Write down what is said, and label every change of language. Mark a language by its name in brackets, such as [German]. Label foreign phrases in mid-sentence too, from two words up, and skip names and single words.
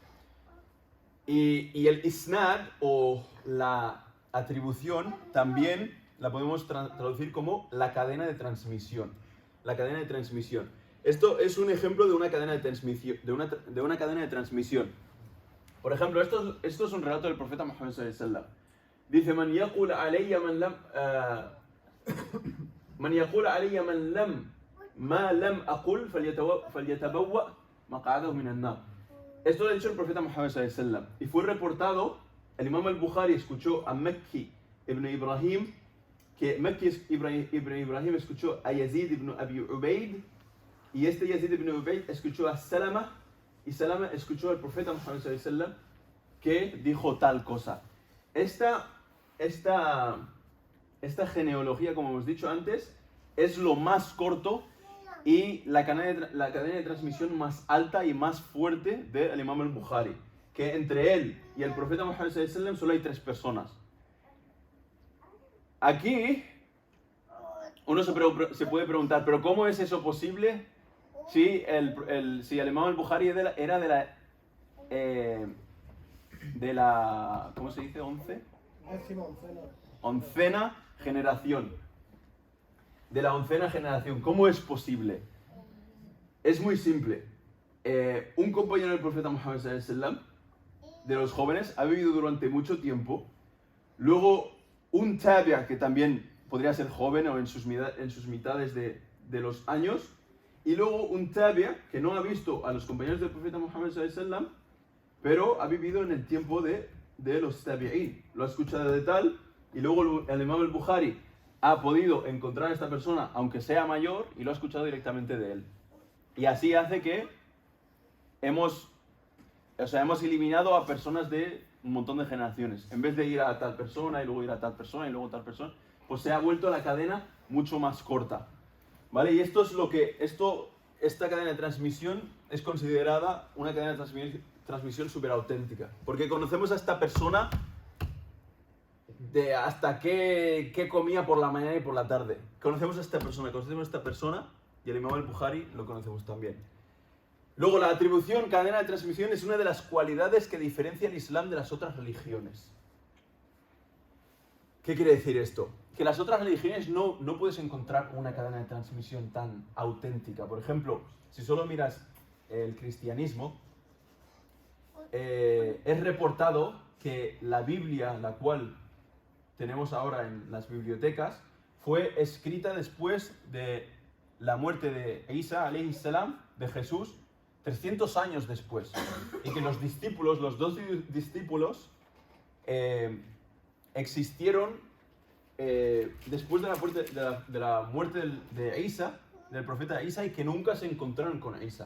[Spanish] Y el isnad o la atribución también la podemos traducir como la cadena de transmisión. La cadena de transmisión. Esto es un ejemplo de una cadena de transmisión. De una cadena de transmisión. Por ejemplo, esto es un relato del profeta Muhammad [Arabic] صلى الله عليه وسلم. Dice: من يقل علي من لم ما لم أقل فليتبوأ مقعده من النار. [Spanish] Esto lo ha dicho el profeta Muhammad [Arabic] صلى الله عليه وسلم. [Spanish] Y fue reportado, el imam al-Bukhari escuchó a Makki ibn Ibrahim, que Makki ibn Ibrahim escuchó a Yazid ibn Abi Ubaid, y este Yazid ibn Ubaid escuchó a Salama, y Salama escuchó al profeta Muhammad [Arabic] صلى الله عليه وسلم [Spanish] que dijo tal cosa. Esta genealogía, como hemos dicho antes, es lo más corto y la cadena de transmisión más alta y más fuerte del imam al-Bukhari, que entre él y el profeta Muhammad [Arabic] صلى الله عليه وسلم [Spanish] solo hay 3 personas. Aquí uno se puede preguntar, ¿pero cómo es eso posible si el imam al-Bukhari era de la ¿cómo se dice? Oncena generación. De la 11ª generación. ¿Cómo es posible? Es muy simple. Un compañero del profeta Muhammad [Arabic] صلى الله عليه وسلم, [Spanish] de los jóvenes, ha vivido durante mucho tiempo. Luego un tabi'a, que también podría ser joven o en sus mitades de los años. Y luego un tabi'a que no ha visto a los compañeros del profeta Muhammad [Arabic] صلى الله عليه وسلم, [Spanish] pero ha vivido en el tiempo de los tabi'in. Lo ha escuchado de tal, y luego el imam al-Bukhari ha podido encontrar a esta persona, aunque sea mayor, y lo ha escuchado directamente de él. Y así hace que hemos eliminado a personas de un montón de generaciones. En vez de ir a tal persona, y luego ir a tal persona, y luego tal persona, pues se ha vuelto la cadena mucho más corta. ¿Vale? Y esto es lo que... Esta cadena de transmisión es considerada una cadena de transmisión súper auténtica. Porque conocemos a esta persona de hasta qué comía por la mañana y por la tarde. Conocemos a esta persona y el imam al-Bukhari lo conocemos también. Luego, la atribución, cadena de transmisión, es una de las cualidades que diferencia el Islam de las otras religiones. ¿Qué quiere decir esto? Que las otras religiones no puedes encontrar una cadena de transmisión tan auténtica. Por ejemplo, si solo miras el cristianismo, es reportado que la Biblia, la cual tenemos ahora en las bibliotecas, fue escrita después de la muerte de Isa, [Arabic] عليه السلام, [Spanish] de Jesús, 300 años después. Y que los 12 discípulos, existieron después de la muerte de Isa, del profeta Isa, y que nunca se encontraron con Isa.